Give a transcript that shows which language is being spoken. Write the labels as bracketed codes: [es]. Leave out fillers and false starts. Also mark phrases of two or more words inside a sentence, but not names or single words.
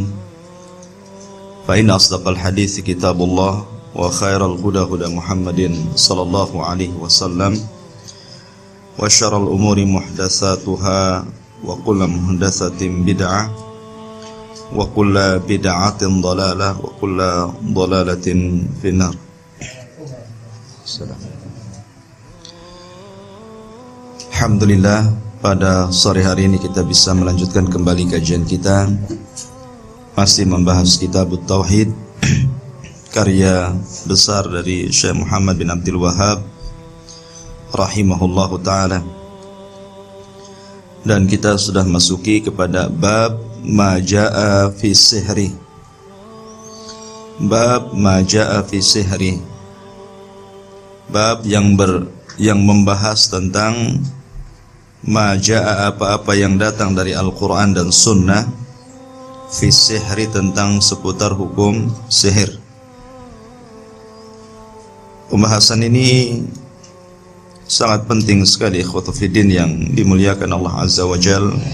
[ar] فإن أصدق الحديث كتاب الله وخير الهدى هدى محمد صلى الله عليه وسلم وشر الأمور محدثاتها وكل محدثة بدعة وكل بدعة ضلالة وكل ضلالة في النار. [id] Alhamdulillah, pada sore hari ini kita bisa melanjutkan kembali kajian kita, masih membahas kitab Tauhid, karya besar dari Syekh Muhammad bin Abdul Wahhab [ar] رحمه الله تعالى. [id] Dan kita sudah masuki kepada bab [ar] ما جاء في السحر. باب ما جاء في السحر, [id] bab yang membahas tentang [ar] ما جاء, [id] apa-apa yang datang dari Al-Quran dan Sunnah, [ar] في السحر, [id] tentang seputar hukum sihir. Pembahasan ini sangat penting sekali, [ar] إخوة في الدين [id] yang dimuliakan Allah [ar] عز وجل.